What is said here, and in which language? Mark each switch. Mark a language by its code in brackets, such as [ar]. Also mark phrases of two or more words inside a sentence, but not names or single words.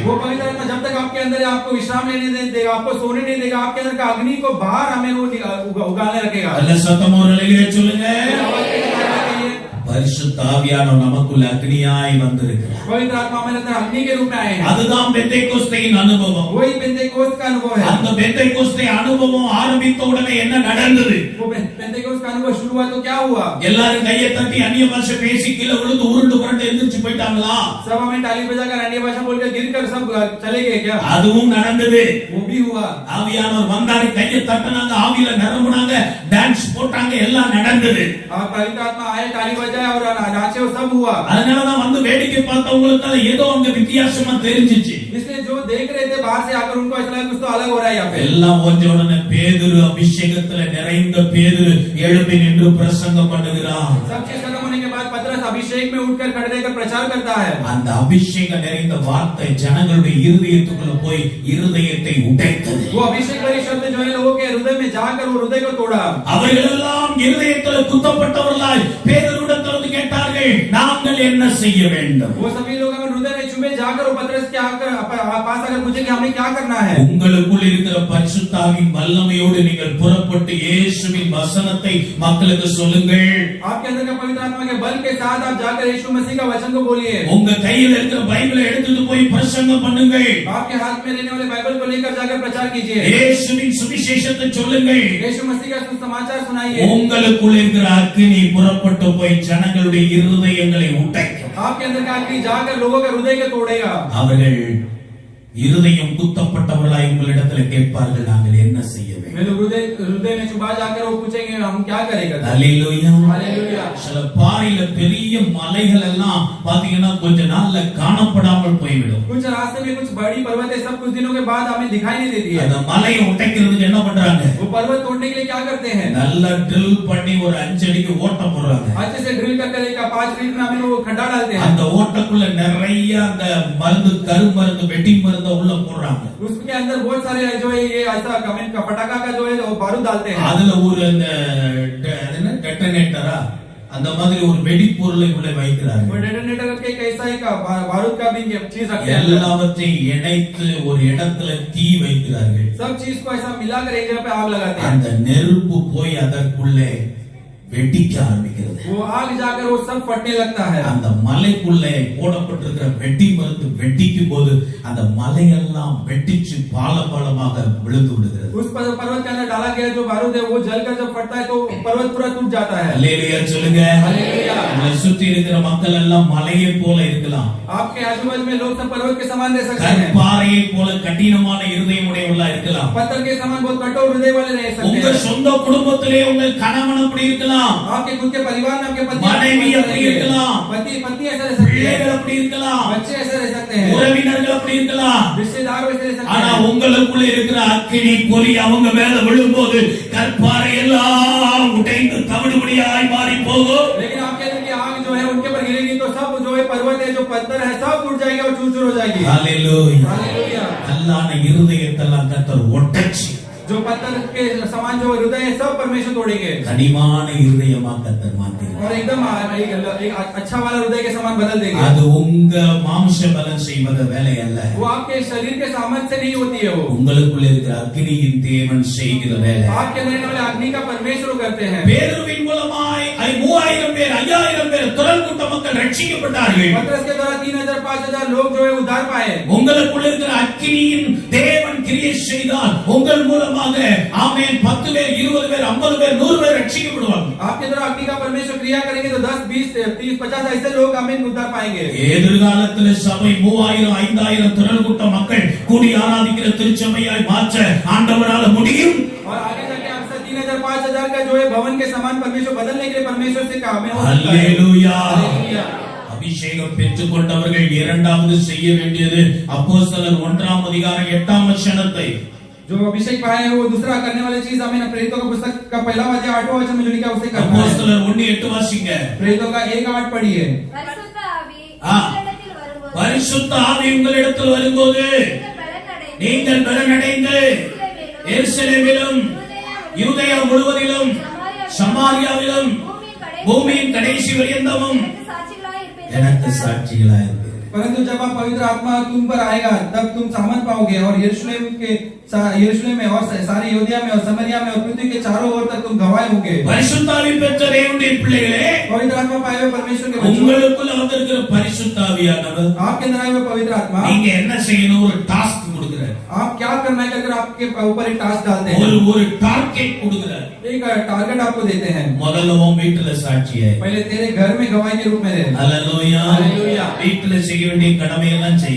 [hi] वो पवित्र आत्मा जब तक आपके अंदर है आपको विश्राम लेने नहीं देगा, आपको सोने नहीं देगा, आपके अंदर का अग्नि को बाहर हमें वो उगाने रखेगा। [ta] அல்ல சத்தம் ஒரு அலையிலே சொல்லுங்க [hi] आवाज के साथ कहिए, [ta] பரிசுத்த ஆவியானவர் நமக்குள்ள அக்னியாய் வந்திருக்கிறார் [hi] पवित्र आत्मा हमारे अंदर अग्नि के रूप में आए हैं। [ta] அதுதான் பெந்தேகோஸ்தையின் அனுபவம் [hi] वही पेंतेकोस्त का अनुभव है। [ta] அந்த பெந்தேகோஸ்தை அனுபவம் ஆரம்பித்த உடனே என்ன நடந்தது [hi] वो पेंतेकोस्त का अनुभव शुरू हुआ तो क्या हुआ, [ta] எல்லாரும் கையை தட்டி அந்நிய பாஷை பேசி கீழே விழுந்து உருண்டு புரண்டு எந்திரிச்சு போயிட்டாங்களா [hi] सब हमें ताली बजाकर अन्य भाषा बोलकर गिरकर सब चले गए क्या, [ta] அதுவும் நடந்தது [hi] वो भी हुआ। [ta] ஆவியானவர் வந்தாரு கையை தட்டினாங்க ஆவியில நிரம்புனாங்க டான்ஸ் போட்டாங்க எல்லாம் நடந்தது [hi] और पवित्र आत्मा आए ताली बजाए और नाचे वो सब हुआ। [ta] அதனாலதான் வந்து வேடிக்கை பார்த்தவங்களுக்கு ஏதோ அங்க வித்தியாசமா தெரிஞ்சிச்சு [hi] इसलिए जो देख रहे थे बाहर से आकर उनको ऐसा लगा कुछ तो अलग हो रहा है यहाँ पे। [ta] எல்லாம் கொஞ்ச உடனே பேதுரு அபிஷேகத்துல நிறைந்த பேதுரு எழுப்பி நின்று பிரசங்கம் பண்ணுகிறான் [hi] सब चीज खत्म होने के बाद पतरस अभिषेक में उठकर खड़े रहकर प्रचार करता है। [ta] அந்த அபிஷேகம் நிறைந்த வார்த்தை ஜனங்களுடைய இருதயத்துக்குள்ள போய் இருதயத்தை உடைத்தது [hi] वो अभिषेक वाली शब्द जो है लोगों के हृदय में जाकर वो हृदय को तोड़ा। [ta] அவர்கள் எல்லாம் இருதயத்தில் குத்தப்பட்டவர்களாய் பேதுருவிடத்தில் கேட்டார்கள் நாங்கள் என்ன செய்ய வேண்டும் [hi] वो सभी लोग हमें हृदय में चुभे में जाकर वो पतरस क्या पास अगर पूछे कि हमें क्या करना है, [ta] உங்களுக்குள் இருக்கிற பரிசுத்தாவின் வல்லமையோடு நீங்கள் புறப்பட்டு இயேசுவின் வசனத்தை மக்களுக்கு சொல்லுங்கள். [hi] आपके अंदर का पवित्र आत्मा के बल के साथ आप जाकर यीशु मसीह का वचन को बोलिए. [ta] உங்க கையில் இருக்கிற பைபிளை எடுத்துட்டு போய் பிரசங்கம் பண்ணுங்கள். [hi] आपके हाथ में रहने वाले बाइबल को लेकर जाकर प्रचार कीजिए. [ta] இயேசுவின் சுவிசேஷத்தை சொல்லுங்கள். [hi] यीशु मसीह का सुसमाचार सुनाइए. [ta] உங்களுக்குள் இருக்கிற அக்கினி புறப்பட்டு போய் ஜனங்களுடைய இருதயங்களை உடைக்கும். [hi] आपके अंदर का अग्नि जाकर लोगों के हृदय को तोड़ेगा. [ta] அவர்கள் இருதயம் குத்தப்பட்டவர்களாய் உங்களிடத்தில் கேட்பார்கள், நாங்கள் என்ன செய்ய வேண்டும்? [hi] हृदय में चुभा जाकर वो पूछेंगे हम क्या करेंगे. [ta] அல்லேலூயா. [hi] हालेलुया. [ta] சில பாறையில பெரிய மலைகள் எல்லாம் பாத்தீங்கன்னா கொஞ்ச நாள்ல காணப்படாமல் போய்விடும். [hi] कुछ रास्ते में कुछ बड़ी पर्वत है, सब कुछ दिनों के बाद हमें दिखाई नहीं देती है. [ta] அந்த மலையை உடைக்கிறதுக்கு என்ன பண்றாங்க? [hi] वो पर्वत तोड़ने के लिए क्या करते हैं? [ta] நல்லா ட்ரில் பண்ணி ஒரு 5 அடிக்கு ஓட்ட போடுறாங்க. [hi] अच्छे से ड्रिल करके लेकर 5 फीट में वो खड्डा डालते हैं. [ta] அந்த ஓட்டக்குள்ள நிறைய அந்த மருந்து கருமருந்து வெட்டி மருந்து உள்ள போடுறாங்க. [hi] उसके अंदर बहुत सारे जो है ये ऐसा कमेंट का पटाखा का जो है वो बारूद डालते हैं. [ta] அதுல ஒரு அந்த டெட்டனேட்டரா அந்த மாதிரி ஒரு வெடிப்பொருளை உள்ள வைக்கிறாங்க. [hi] वो डेटोनेटर के कैसा ही का बारूद का भी चीज रखते हैं. [ta] எல்லாவற்றையும் இணைத்து ஒரு இடத்துல தீ வைக்கிறார்கள். [hi] सब चीज को ऐसा मिलाकर एक जगह पे आग लगाते हैं. [ta] அந்த நெருப்பு போய் அதற்குள்ளே வெடிக்க ஆரம்பிக்கிறது. [hi] वो आग जाकर वो सब फटने लगता है. [ta] அந்த மலைக்குள்ளே போடப்பட்டிருக்கிற வெட்டி மருந்து வெடிக்கும் போது அந்த மலையெல்லாம் வெட்டிச்சு பாலமாக விழுந்து விடுகிறது. [hi] उस पर्वत के अंदर डाला गया जो बारूद है वो जलकर जब फटता है तो पर्वत पूरा टूट जाता है. [ta] அல்லேலூயா சொல்லுங்க. [hi] हालेलुया. [ta] உங்களை சுத்தி இருக்கிற மக்கள் எல்லாம் மலையை போல இருக்கலாம். [hi] आपके आजू-बाजू में लोग सब पर्वत के समान रह सकते हैं. [ta] கற்பாறையை போல கடினமான இருதயம் உடையவர்களா இருக்கலாம். [hi] पत्थर के समान बहुत कठोर हृदय वाले रह सकते [ta] உங்க [hi] हैं. [ta] சொந்த குடும்பத்திலே உங்கள் கணவன் அப்படி இருக்கலாம். [hi] आपके खुद के परिवार में आपके पति [ta] மனைவி அப்படி இருக்கலாம். [hi] पति ऐसा रह सकते हैं. [ta] பிள்ளைகள் அப்படி இருக்கலாம். [hi] बच्चे ऐसे रह सकते हैं. [ta] உறவினர்கள் அப்படி இருக்கலாம். [hi] रिश्तेदार वैसे रह सकते [ta] ஆனா [hi] हैं. [ta] உங்களுக்குள்ள இருக்கிற அக்கினி பொறி அவங்க மேல விழும்போது கற்பாறை எல்லாம் உடைந்து தவிடுபடியாய் மாறி போகும். [hi] लेकिन आपके अंदर की आग जो है उनके ऊपर गिरेगी तो सब जो है पर्वत है जो पत्थर है सब टूट जाएगा और चूर-चूर हो जाएगी. [ta] ஹalleluya. [hi] हालेलुया. [ta] கல்லான இருதயத்தெல்லாம் கர்த்தர் ஒட்டச்சி [hi] जो पत्थर के समान जो हृदय है सब परमेश्वर तोड़ेंगे [ta] கனிமான இருதயமா கர்த்தர் மாத்திடுவார். [hi] और एकदम एक अच्छा वाला हृदय के समान बदल देंगे. [ta] அது உங்க மாம்ச பலம் செய்வத வேலை அல்ல. [hi] वो आपके शरीर के सामर्थ्य से नहीं होती है. वो [ta] உங்களுக்குள்ள இருக்கிற அக்கினியின் தேவன் செய்கிற வேலை. [hi] आपके अंदर रहने वाले अग्नि का परमेश्वर करते हैं. [ta] பேதுருவின் மூலமாய் 3000 பேர் 5000 பேர் திரள் கூட்ட மக்கள் ரட்சிக்கப்பட்டார்கள். [hi] पतरस के द्वारा 3000 5000 लोग जो है उद्धार पाए. [ta] உங்களுக்குள்ள இருக்கிற அக்கினியின் தேவன் கிரியை செய்தால் உங்கள் மூலமாக ஆமென் 10 பேர் 20 பேர் 50 பேர் 100 பேர் ரட்சிக்கப்படுவாங்க. [hi] आपके द्वारा अग्नि का परमेश्वर क्रिया करेंगे तो 10 20 30 50 ऐसे लोग हमें उद्धार पाएंगे. [ta] எதிர்காலத்தில் சபை 3000 5000 திரள் கூட்ட மக்கள் கூடி ஆராதிக்கிற திருச்சபையாய் மாற்ற ஆண்டவரால் முடியும். [hi] और आगे जाके आपसे 3000 5000 का जो है भवन के समान परमेश्वर बदलने के लिए परमेश्वर से काम है. [ta] அல்லேலூயா. [hi] हालेलुया. [ta] அபிஷேகம் பெற்றுக் கொண்டவர்கள் இரண்டாவது செய்ய வேண்டியது அப்போஸ்தலர் 1 அதிகாரம் 8 வசனத்தை [hi] जो अभिषेक पाए हैं वो दूसरा करने वाली चीज हमें प्रेरितों का पुस्तक का पहला अध्याय 8वां वचन में जो लिखा है उसे करना है. [ta] அப்போஸ்தலர் 1:8 வாசிங்க. [hi] प्रेरितों का 1:8 पढ़िए. [ta] பரிசுத்த ஆவி ஆ. உங்களிடத்தில் வரும்போது பரிசுத்த ஆவி உங்களிடத்தில் வரும்போது நீங்கள் பலனடைந்து எருசலேமிலும் யூதேயா முழுவதிலும் சமாரியாவிலும் பூமியின் கடைசி பரியந்தமும் எனக்கு சாட்சிகளாய் இருப்பீர்கள். [hi] परंतु जब आप पवित्र आत्मा तुम पर आएगा तब तुम सामर्थ पाओगे और यरूशलेम में और सारे यहूदिया में और समरिया में और पृथ्वी के चारों ओर तक तुम गवाह होंगे. [ta] பரிசுத்த ஆவி பெற்ற தேவனுடைய பிள்ளைகளே, [hi] पवित्र आत्मा पाए हुए परमेश्वर के बच्चों, [ta] உங்களுக்குள்ள வந்திருக்கிற பரிசுத்த ஆவியானவர் [hi] आपके अंदर आए हुए पवित्र आत्मा [ta] நீங்க என்ன செய்யணும்? ஒரு டாஸ்க் கொடுக்கிறார். [hi] आप क्या करना है कहकर आपके ऊपर एक टास्क डालते हैं. [ta] ஒரு டார்கெட் கொடுக்கிறார். [hi] एक टारगेट आपको देते हैं. [ta] முதல்ல உன் வீட்டுல சாட்சியாய், [hi] पहले तेरे घर में गवाही के रूप में रहे. [ta] அல்லேலூயா. [hi] हालेलुया. [ta] வீட்டுல செய்ய வேண்டிய கடமையெல்லாம் செய்யணும்.